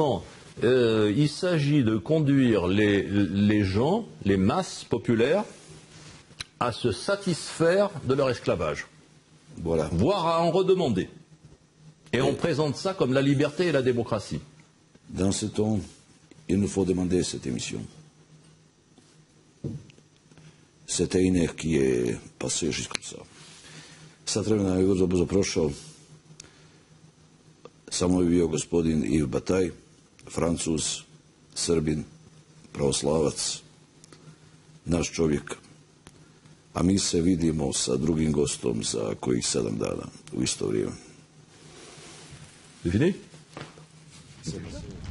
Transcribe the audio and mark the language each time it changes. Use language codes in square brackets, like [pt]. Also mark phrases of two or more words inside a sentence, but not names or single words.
[fr] Finalement, Il s'agit de conduire les gens, les masses populaires, à se satisfaire de leur esclavage, Voilà. voire à en redemander. Et on présente ça comme la liberté et la démocratie. Dans ce temps, il nous faut demander cette émission. Cet einer qui est passé juste comme ça. [sr] Sad vremena je vrlo brzo prošao. Samo je bio gospodin Yves Bataille, Francuz, Srbin, pravoslavac, naš čovjek. A mi se vidimo sa drugim gostom za kojih 7 dana u isto vrijeme. [fr] C'est fini?